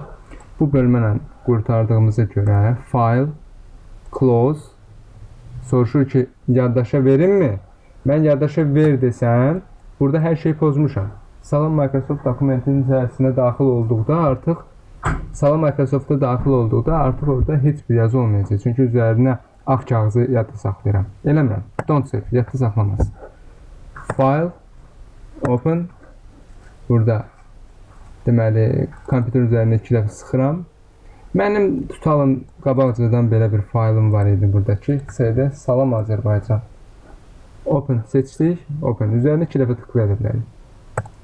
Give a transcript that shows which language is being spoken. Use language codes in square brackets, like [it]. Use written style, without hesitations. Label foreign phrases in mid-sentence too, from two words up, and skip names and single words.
[az] Bu bölmə qurtardığımıza görə file, close soruşur ki, yaddaşa verimmi? Mən yaddaşa ver desəm, burada hər şey pozmuşam. Salam Microsoft dokumentin içərisinə daxil olduqda artıq Salam Microsoft-a daxil olduqda artıq orada heç bir yazı olmayacaq. Çünki üzərinə ağ kağızı yadda saxlayıram. Eləmirəm. [en] Don't save. [az] Yadda saxlamaz. [en] File. Open. [az] Burada deməli, kompüter üzərində 2 dəfə sıxıram. Mənim tutalım qabaqcadan belə bir faylım var idi buradakı. C-də Salam Azərbaycan. Open seçdik. Open. Üzərinə 2 dəfə tıklaya bilərik.